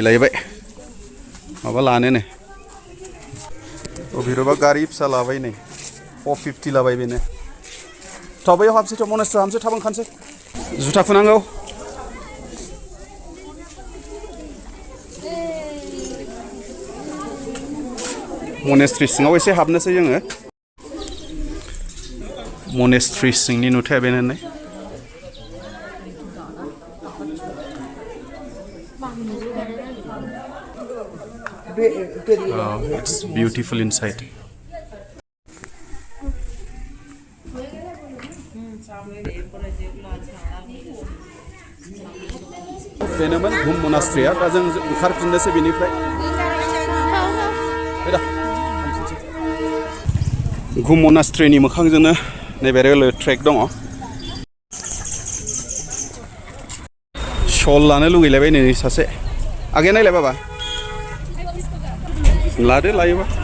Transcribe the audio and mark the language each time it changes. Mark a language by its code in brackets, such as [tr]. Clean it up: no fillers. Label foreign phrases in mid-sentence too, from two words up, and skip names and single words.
[brx] लायबाय माबा लानो नै भिरुबा गारि फिसा लाबाय नै 450 लाबाय बेनो थ' बैयाव हाबसै थ' मनेस्ट्रियाव हाबसै थाब ओंखारसै जुथा खुनांगौ मनेस्ट्रि सिङाव एसे हाबनोसै जोङो मनेस्ट्रि सिंनि नुथाया बेनो नै [en] it's beautiful inside [brx] बेनोमोन घुम मनास्ट्रिया दा जों ओंखारफिननोसै बेनिफ्राय घुम मनास्ट्रिनि मोखांजोंनो नैबे रेलवे ट्रेक दङ सल लानो लुगैलायबाय नै सासे आगे नायलाय बाबा लादो लायोबा